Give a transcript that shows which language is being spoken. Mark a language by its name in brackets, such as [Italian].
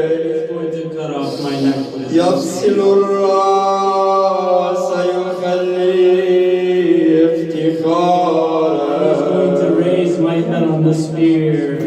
[English] He's going to cut off my neck with his [Arabic] يفصل الرأس يخلي افتخارا. [English] He's going to raise my head on the spear.